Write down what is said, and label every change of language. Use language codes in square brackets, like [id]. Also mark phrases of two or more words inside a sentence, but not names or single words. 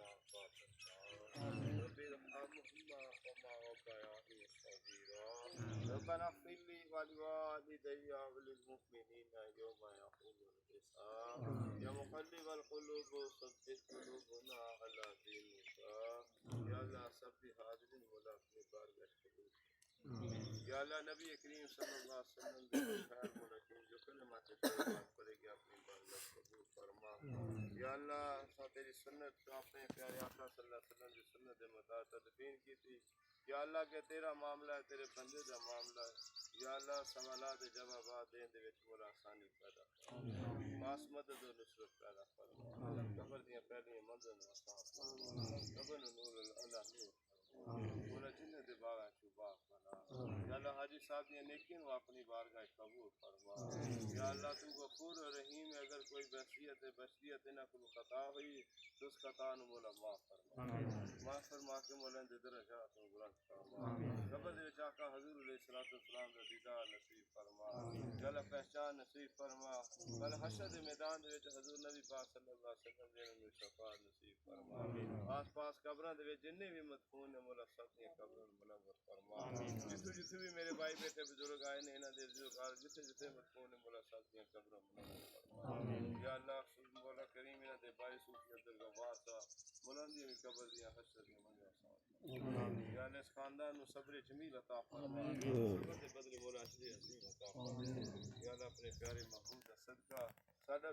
[ar] عذاب النار رب ارحمهما كما ربياني صغيرا ربنا اغفر لي ولوالدي وللمؤمنين يوم يقوم الحساب يا مقلب القلوب ثبت قلوبنا على دينك يا الله ثبت هذه الملاقات [ur] بارگاہ قبول یا اللہ نبی کریم صلی اللہ علیہ وسلم کے خیر ملکین جو کلمات طیبات پڑھے گی اپنی بارگاہ قبول فرما یا اللہ تیری سنت اپنے پیارے آقا صلی اللہ علیہ وسلم کی سنت مطابق تدبین کی تھی یا اللہ کہ تیرا معاملہ ہے تیرے بندے کا معاملہ ہے [pa] یا اللہ سوالات جوابات دین دے وچ مولا آسانی پیدا فرما خاص مدد و نصرت پیدا فرما قبر دیاں پہلیاں منزل آسان فرما قبر نور اللہ نور مولا جنہ دے باغ چوبا یا اللہ حاجی صاحب دی نیکیاں نو اپنی بارگاہ قبول فرما یا اللہ تو غفور و رحیم ہے اگر کوئی بشریت نہ کوئی خطا ہوئی تو اس خطا نو مولا معاف فرما کے مولا دے درجات نو بلند فرما قبر دے وچ آقا حضور علیہ الصلوۃ والسلام دا دیدار نصیب فرما یا اللہ پہچان نصیب فرما کل حشر دے میدان دے وچ حضور نبی پاک صلی اللہ علیہ وسلم دے نو شفاعت نصیب فرما آس پاس قبراں دے وچ جننے بھی مدفون نے مولا سب دی قبراں منور فرما جتھے بھی میرے بھائی بیٹھے بزرگ آئے نے انہاں دے عزیزگار جتھے مدفون نے مولا سب دی قبراں منور فرما یا اللہ مولا کریم انہاں دے بھائی صوفی عبد الغفار صاحب مولا دی قبر دی حشر دی منور فرما یا اللہ اس خاندان نو صبر جمیل عطا فرما صبر دے بدلے مولا اجر عظیم عطا فرما یا اللہ اپنے پیارے محبوب دا صدقہ ساڈا